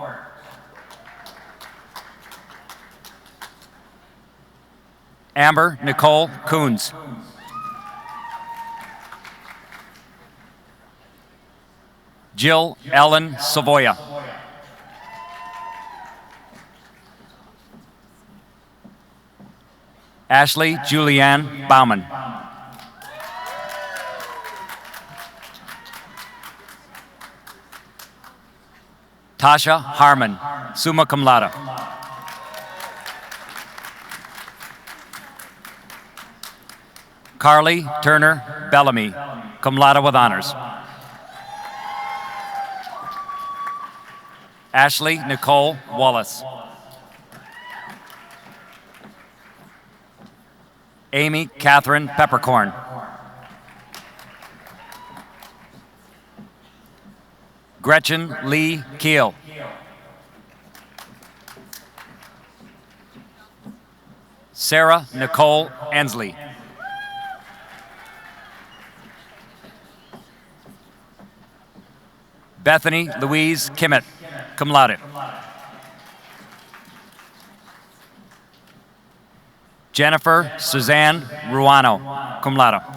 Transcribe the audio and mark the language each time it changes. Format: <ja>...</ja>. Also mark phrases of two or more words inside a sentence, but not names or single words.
<en>Amber Nicole Coons. Jill Ellen Savoya. Ashley Julianne Bauman. Tasha Harmon,</en> <la>summa cum laude.</la> <en>Carly Turner Bellamy,</en> <la>cum laude</la> <en>with honors. Ashley Nicole Wallace. Amy Catherine Peppercorn. Gretchen Lee Keel. Sarah Nicole Ansley. Bethany Louise Kimmett,</en> <la>cum laude.</la> <en>Jennifer Suzanne Ruano,</en> <la>cum laude.</la>